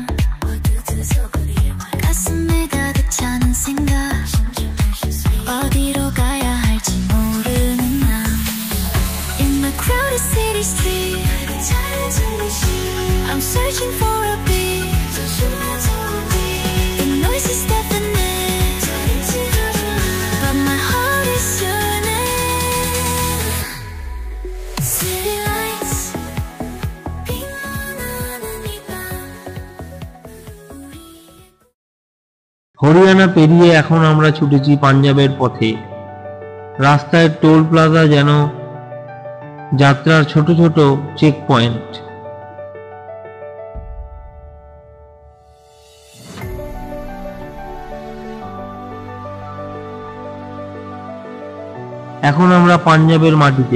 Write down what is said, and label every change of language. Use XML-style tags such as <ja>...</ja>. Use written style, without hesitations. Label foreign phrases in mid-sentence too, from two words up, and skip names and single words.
<ko>가슴에 가득 차는 생각 어디로 가야 할지 모르는 난</ko> <en>In the crowded city street I'm searching for a beat The noise is deafening But my heart is yearning City lights</en> <ko>빛나는 이 밤</ko> <bn>হরিয়ানা পেরিয়ে এখন আমরা ছুটেছি পাঞ্জাবের পথে। রাস্তায় টোল প্লাজা যেন যাত্রার ছোট ছোট চেক পয়েন্ট। এখন আমরা পাঞ্জাবের মাটিতে।</bn>